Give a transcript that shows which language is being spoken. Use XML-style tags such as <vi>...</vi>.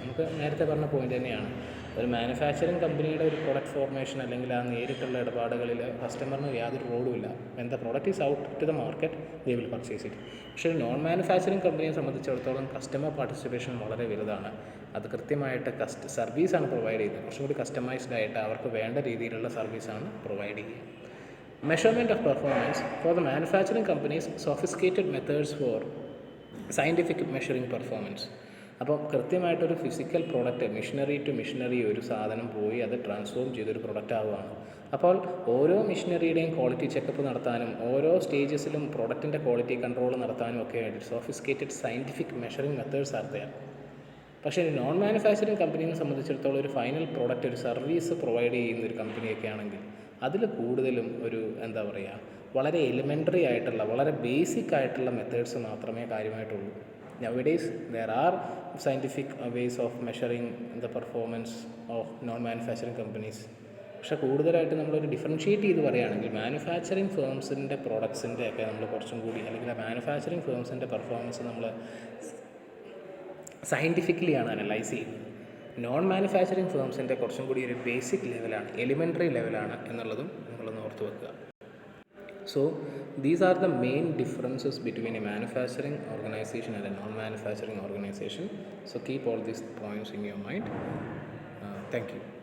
<ml>നമുക്ക് നേരത്തെ പറഞ്ഞ പോയിന്റ് തന്നെയാണ്, ഒരു മാനുഫാക്ചറിങ് കമ്പനിയുടെ ഒരു പ്രൊഡക്റ്റ് ഫോർമേഷൻ അല്ലെങ്കിൽ ആ നേരിട്ടുള്ള ഇടപാടുകളിൽ കസ്റ്റമറിന് യാതൊരു റോളുമില്ല.</ml> <en>When the product is out to the market, they will purchase it.</en> <ml>പക്ഷേ നോൺ മാനുഫാക്ചറിങ് കമ്പനിയെ സംബന്ധിച്ചിടത്തോളം കസ്റ്റമർ പാർട്ടിസിപ്പേഷൻ വളരെ വലുതാണ്. അത് കൃത്യമായിട്ട് സർവീസാണ് പ്രൊവൈഡ് ചെയ്യുന്നത്. കുറച്ചും കൂടി കസ്റ്റമൈസ്ഡ് ആയിട്ട് അവർക്ക് വേണ്ട രീതിയിലുള്ള സർവീസാണ് പ്രൊവൈഡ് ചെയ്യുക.</ml> <en>Measurement of performance. For the manufacturing companies, sophisticated methods for scientific measuring performance.</en> <ml>അപ്പോൾ കൃത്യമായിട്ടൊരു physical product, machinery to machinery ഒരു സാധനം പോയി അത് ട്രാൻസ്ഫോം ചെയ്തൊരു പ്രൊഡക്റ്റ് ആവുകയാണ്. അപ്പോൾ ഓരോ മെഷീനറിയുടെയും ക്വാളിറ്റി ചെക്കപ്പ് നടത്താനും ഓരോ സ്റ്റേജസിലും പ്രോഡക്റ്റിൻ്റെ ക്വാളിറ്റി കൺട്രോൾ നടത്താനും ഒക്കെ ആയിട്ട്</ml> <en>Sophisticated scientific measuring methods are there.</en> <ml>പക്ഷേ നോൺ മാനുഫാക്ചറിങ് കമ്പനീനെ സംബന്ധിച്ചിടത്തോളം ഒരു ഫൈനൽ പ്രോഡക്റ്റ്, ഒരു സർവീസ് പ്രൊവൈഡ് ചെയ്യുന്ന ഒരു കമ്പനിയൊക്കെ ആണെങ്കിൽ അതിൽ കൂടുതലും ഒരു എന്താ പറയുക, വളരെ എലിമെൻ്ററി ആയിട്ടുള്ള, വളരെ ബേസിക് ആയിട്ടുള്ള മെത്തേഡ്സ് മാത്രമേ കാര്യമായിട്ടുള്ളൂ.</ml> <en>Nowadays there are scientific ways of measuring the performance of non-manufacturing companies.</en> <ml>പക്ഷേ കൂടുതലായിട്ട് നമ്മളൊരു ഡിഫറൻഷ്യേറ്റ് ചെയ്ത് പറയുകയാണെങ്കിൽ മാനുഫാക്ചറിങ് ഫേംസിൻ്റെ പ്രോഡക്ട്സിൻ്റെ ഒക്കെ നമ്മൾ കുറച്ചും കൂടി, അല്ലെങ്കിൽ ആ മാനുഫാക്ചറിങ് ഫേംസിൻ്റെ പെർഫോമൻസ് നമ്മൾ സയൻറ്റിഫിക്കലിയാണ് അനലൈസ് ചെയ്യുന്നത്. നോൺ മാനുഫാക്ചറിങ് ഫേംസിൻ്റെ കുറച്ചും കൂടി ഒരു ബേസിക് ലെവലാണ്, എലിമെൻ്ററി ലെവലാണ് എന്നുള്ളതും നിങ്ങളൊന്ന് ഓർത്ത് വെക്കുക.</ml> <en>So these are the main differences between a manufacturing organization and a non-manufacturing organization. So keep all these points in your mind. Thank you.</en>